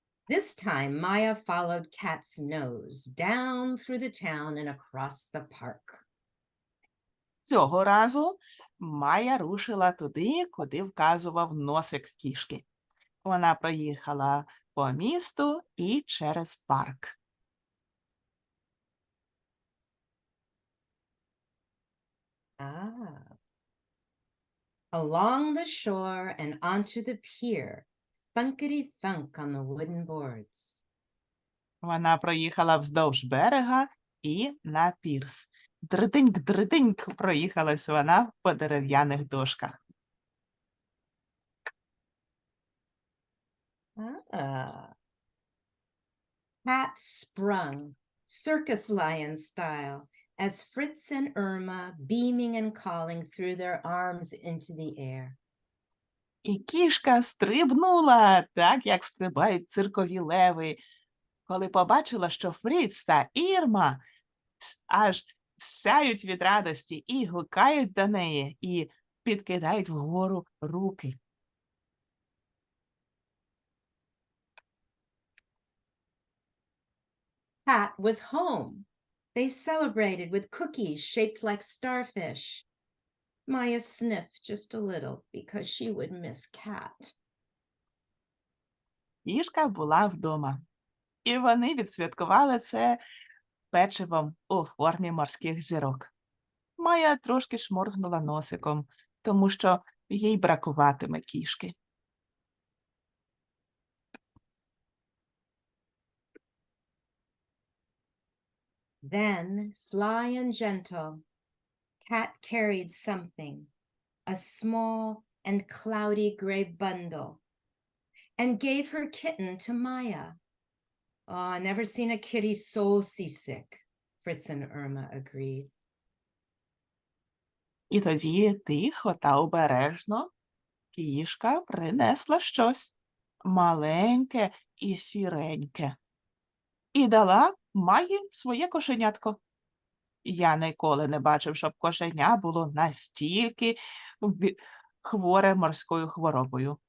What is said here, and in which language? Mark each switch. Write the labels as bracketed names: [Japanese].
[English] This time, Maya followed Cat's nose down through the town and across the park. [Ukrainian] Цього разу Майя рушила туди, куди вказував носик кішки. Вона проїхала по місту і через парк. [English] Along the shore and onto the pier, thunkety thunk on the wooden boards. [Ukrainian] Вона проїхала вздовж берега і на пірс. Дридиньк-дридиньк проїхалась вона по дерев'яних дошках. [English] Cat sprung, circus lion style, as Fritz and Irma, beaming and calling, threw their arms into the air. [Ukrainian] І кішка стрибнула, так, як стрибають циркові леви, коли побачила, що Фріц та Ірма аж сяють від радості і гукають до неї, і підкидають вгору руки. [English] Cat was home. They celebrated with cookies shaped like starfish. Maya sniffed just a little because she would miss Cat. [Ukrainian] Кішка була вдома. І вони відсвяткували це печивом у формі морських зірок. Майя трошки шморгнула носиком, тому що їй бракуватиме кішки. [English] Then, sly and gentle, Cat carried something, a small and cloudy gray bundle, and gave her kitten to Maya. Oh, never seen a kitty so seasick, Fritz and Irma agreed. [Ukrainian] І тоді тихо та обережно кішка принесла щось маленьке і сіреньке. І дала Майі своє кошенятко. Я ніколи не бачив, щоб кошеня було настільки хворе морською хворобою.